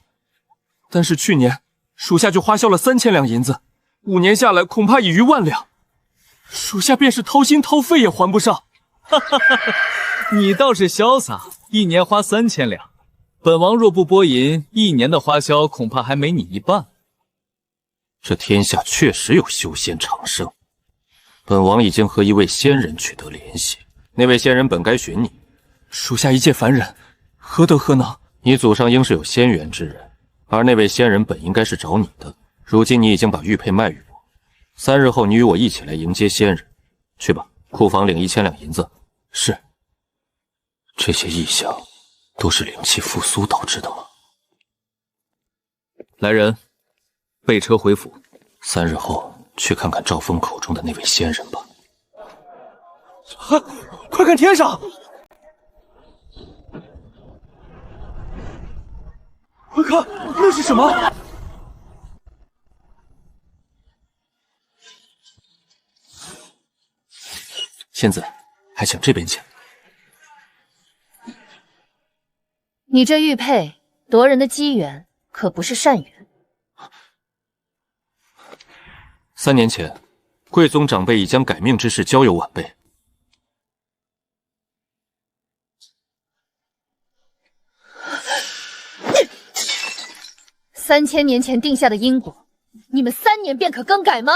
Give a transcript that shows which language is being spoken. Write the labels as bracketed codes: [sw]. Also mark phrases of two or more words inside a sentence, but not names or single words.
[zh] 但是去年属下就花銷了3000兩銀子，5年下來恐怕已逾10000兩，属下便是掏心掏肺也還不上。哈哈哈！你倒是瀟灑，1年花3000兩，本王若不拨银，1年的花銷恐怕還沒你一半。這天下確實有修仙長生，本王已經和一位仙人取得聯繫，那位仙人本該尋你。屬下一介凡人，何德何能？你祖上應是有仙緣之人，而那位仙人本應該是找你的。如今你已經把玉佩賣與我，3日後你與我一起來迎接仙人。去吧，庫房領1000兩銀子。是。這些異象都是靈氣復甦導致的嗎？來人，備車回府。 3日後去看看趙峰口中的那位仙人吧。快看天上！快看，那是什麼？仙子，还请這邊請。你這玉佩奪人的機緣，可不是善緣。 3年前，貴宗長輩已將改命之事交由晚輩。 3000年前定下的因果，你們3年便可更改嗎？